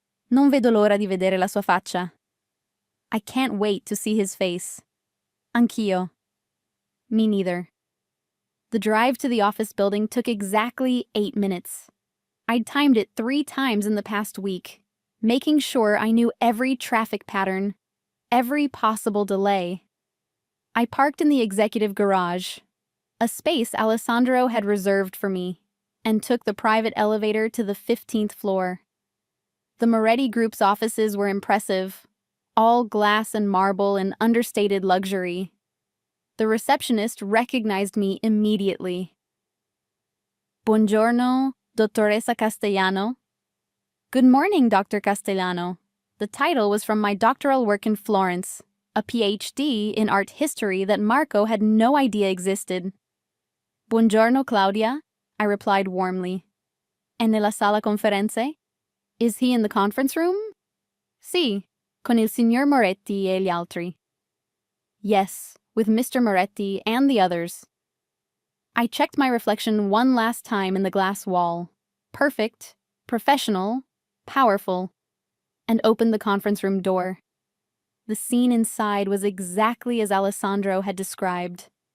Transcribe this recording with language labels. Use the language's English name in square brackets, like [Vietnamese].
[Italian] "Non vedo l'ora di vedere la sua faccia." [English] "I can't wait to see his face." [Italian] "Anch'io." [English] Me neither. The drive to the office building took exactly 8 minutes. I'd timed it 3 times in the past week, making sure I knew every traffic pattern, every possible delay. I parked in the executive garage, a space Alessandro had reserved for me, and took the private elevator to the 15th floor. The Moretti Group's offices were impressive, all glass and marble and understated luxury. The receptionist recognized me immediately. [Italian] "Buongiorno, Dottoressa Castellano." [English] "Good morning, Dr. Castellano." The title was from my doctoral work in Florence, a PhD in art history that Marco had no idea existed. [Italian] "Buongiorno, [English] Claudia," I replied warmly. [Italian] "È nella sala conferenze?" [English] "Is he in the conference room?" [Italian] "Sì, con il signor Moretti e gli altri." [English] "Yes, with Mr. Moretti and the others." I checked my reflection one last time in the glass wall. Perfect, professional, powerful, and opened the conference room door. The scene inside was exactly as Alessandro had described.